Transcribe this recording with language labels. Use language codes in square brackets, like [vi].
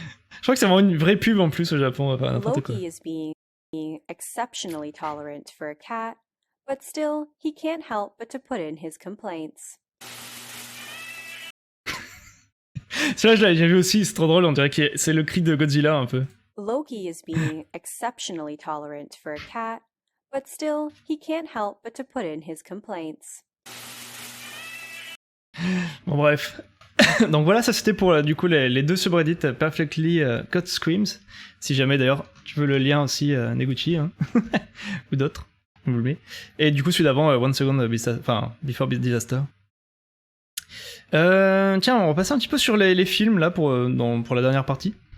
[fr] Je crois que c'est vraiment une vraie pub en plus au Japon, enfin n'importe quoi. [en] Loki is being exceptionally tolerant for a cat, but still, he can't help but to put in his complaints. [fr] Celui-là, je l'avais déjà vu aussi, c'est trop drôle, on dirait que c'est le cri de Godzilla un peu. [en] Loki is being exceptionally tolerant for a cat, but still, he can't help but to put in his complaints. [fr] Bon bref. Donc voilà, ça c'était pour du coup les deux subreddits Perfectly Cut Screams. Si jamais d'ailleurs tu veux le lien aussi, Neguchi, hein. Ou d'autres, vous le mettez. Et du coup celui d'avant, One Second Before Disaster. Tiens, on va passer un petit peu sur les films là pour la dernière partie.